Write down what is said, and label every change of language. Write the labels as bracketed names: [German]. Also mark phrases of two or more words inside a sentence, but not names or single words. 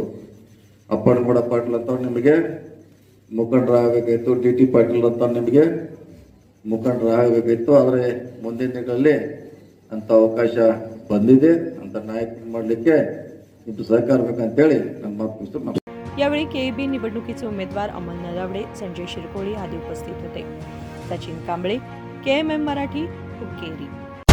[Kannada] ಅಪ್ಪನಗೌಡ ಪಾಟೀಲ್ ಅಂತವ್ರು ನಿಮಗೆ ಮುಖಂಡರಾಗಬೇಕಾಯಿತು, ಡಿ ಪಾಟೀಲ್ ಅಂತ ನಿಮಗೆ ಮುಖಂಡರಾಗಬೇಕಾಯಿತು। ಆದರೆ ಮುಂದಿನ ದಿನಗಳಲ್ಲಿ ಅಂತ ಅವಕಾಶ ಬಂದಿದೆ, ಅಂತ ನಾಯಕ ಮಾಡಲಿಕ್ಕೆ ಇದು ಸಹಕಾರ ಬೇಕಂತೇಳಿ ನನ್ನ ಮಾತು। [Marathi] यावेळी केबी निवडणुकीचे उमेदवार अमल नलावडे, संजय शिरकोळी आदी उपस्थित होते। सचिन कांबळे, KMM मराठी, हुक्केरी।